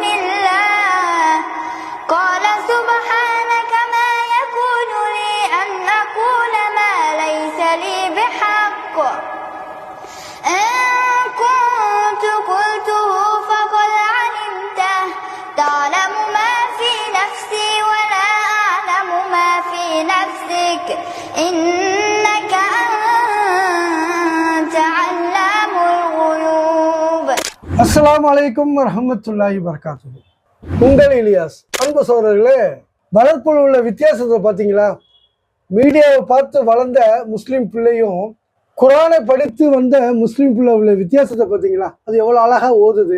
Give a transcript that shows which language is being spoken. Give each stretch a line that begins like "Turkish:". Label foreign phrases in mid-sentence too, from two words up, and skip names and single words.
Arabic: اللَّهِ قَالَ سُبْحَانَكَ مَا يَكُونُ لِي أَنْ أَقُولَ مَا لَيْسَ لِي بِحَقٍّ إِن كُنتُ قُلْتُهُ فَقَدْ عَلِمْتَهُ تَعْلَمُ مَا فِي نَفْسِي وَلَا أَعْلَمُ مَا فِي نَفْسِكَ إِنَّكَ أَنْتَ عَلَّامُ الْغُيُوبِ. السلام عليكم ورحمة الله وبركاته.
Tamil: உங்கள் இலியாஸ். அன்பு சகோதரர்களே, வளர்ப்பில் உள்ள வித்தியாசத்தை பார்த்தீங்களா? மீடியாவை பார்த்து வளர்ந்த முஸ்லீம் பிள்ளையும் குரானை படித்து வந்த முஸ்லீம் பிள்ளை உள்ள வித்தியாசத்தை பார்த்தீங்களா? அது எவ்வளோ அழகாக ஓதுது.